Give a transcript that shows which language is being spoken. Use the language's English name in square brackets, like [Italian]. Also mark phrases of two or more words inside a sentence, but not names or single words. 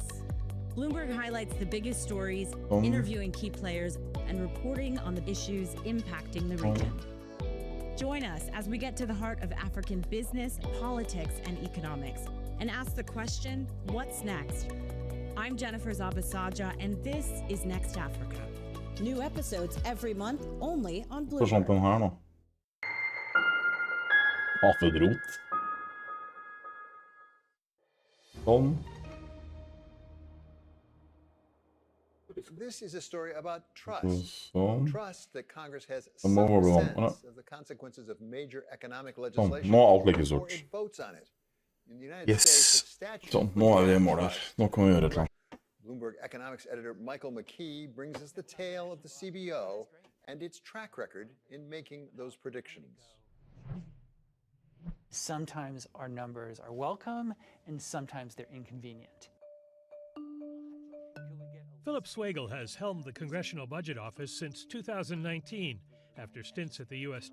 [English] Bloomberg highlights the biggest stories, interviewing key players, and reporting on the issues impacting the region. Join us as we get to the heart of African business, politics, and economics, and ask the question, what's next? I'm Jennifer Zabasaja, and this is Next Africa. New episodes every month, only on Bloomberg. [Norwegian] Forsvant den her nå. Affedrot. Sånn. [English] This is a story about trust. [Norwegian] Sånn. [English] Trust that Congress has [Norwegian] Den [English] some [Norwegian] må bli [English] sense [Norwegian] vann. [English] of the consequences of major economic [Norwegian] Sånn. [English] legislation [Norwegian] Nå er alt like [English] before [Norwegian] stort. [English] it votes on it. In the United Yes. States, the statute [Norwegian] Sånn, nå er vi i mål her. Nå kan vi gjøre et eller annet. [English] Bloomberg economics editor Michael McKee brings us the tale of the CBO and its track record in making those predictions. Sometimes our numbers are welcome, and sometimes they're inconvenient. Philip Swagel has helmed the Congressional Budget Office since 2019, after stints at the U.S.